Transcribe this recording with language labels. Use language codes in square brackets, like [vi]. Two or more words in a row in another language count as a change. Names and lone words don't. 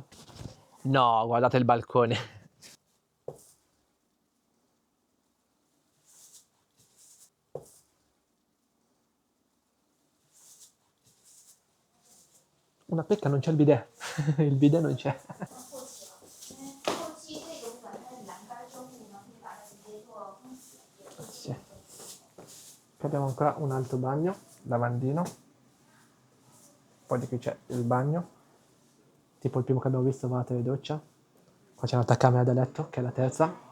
[it] No, guardate il balcone. Una pecca, non c'è il bidet. Il bidet non c'è. [zh] 后期这个部分它是栏杆装饰呢，可以把它直接做封死。 [it] Sì. Qui abbiamo ancora un altro bagno, lavandino. Poi di qui c'è il bagno. Tipo il primo che abbiamo visto, water e doccia. Qua c'è un'altra camera da letto, che è la terza.